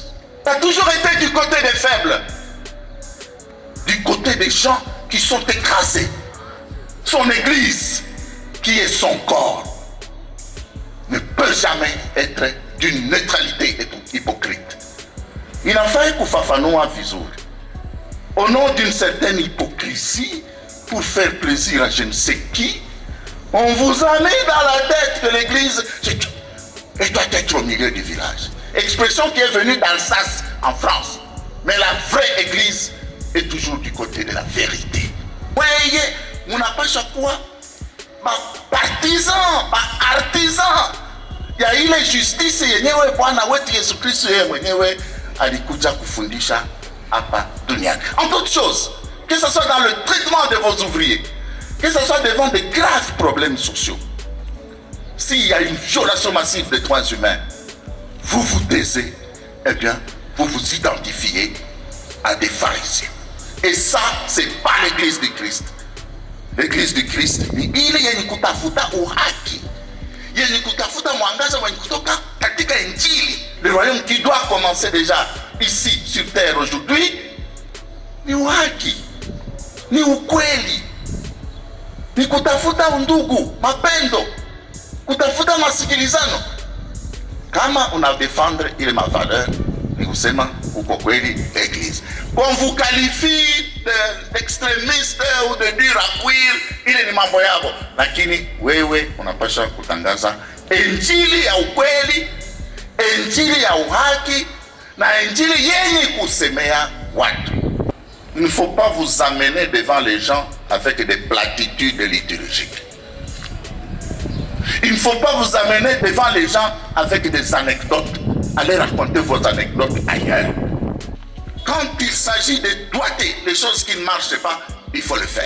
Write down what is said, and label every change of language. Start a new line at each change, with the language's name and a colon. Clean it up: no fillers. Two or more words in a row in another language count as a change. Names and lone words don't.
French: Il a toujours été du côté des faibles, du côté des gens qui sont écrasés. Son église, qui est son corps, ne peut jamais être d'une neutralité hypocrite. Il a fallu
Swahili: kufafanua vizuri.
French: Au nom d'une certaine hypocrisie, pour faire plaisir à je ne sais qui, on vous a mis dans la tête que l'église doit être au milieu du village. Expression qui est venue d'Alsace en France. Mais la vraie église est toujours du côté de la vérité. Voyez, on n'a pas chaque fois partisan, artisan. Il y a eu la justice
Swahili: yenyewe Bwana wetu Yesu Kristo yeye mwenyewe alikuja kufundisha hapa duniani.
French: En d'autres choses, que ce soit dans le traitement de vos ouvriers, que ce soit devant de graves problèmes sociaux. S'il y a une violation massive des droits humains, vous vous taisez, eh bien, vous vous identifiez à des pharisiens. Et ça, c'est pas l'église du Christ. L'église du Christ, il y a une
Swahili: kutafuta uhaki.
French: Il y a une
Swahili: kutafuta mwangaza wa kutoka katika injili.
French: Le royaume qui doit commencer déjà ici sur terre aujourd'hui,
Swahili: ni uhaki, ni ukweli, ni kutafuta undugu, mapendo, kutafuta masikilizano. Kama
French: on a défendre
Swahili: ile mavaleur, ni kusema uko kweli l'église.
French: Qu'on vous qualifie d'extrémiste ou de dur à cuire,
Swahili: ile ni mambo yako, lakini wewe unapaswa kutangaza injili ya ukweli, injili ya uhaki,
French: Il ne faut pas vous amener devant les gens avec des platitudes liturgiques. Il ne faut pas vous amener devant les gens avec des anecdotes. Allez raconter vos anecdotes ailleurs. Quand il s'agit de doigter les choses qui ne marchent pas, il faut le faire.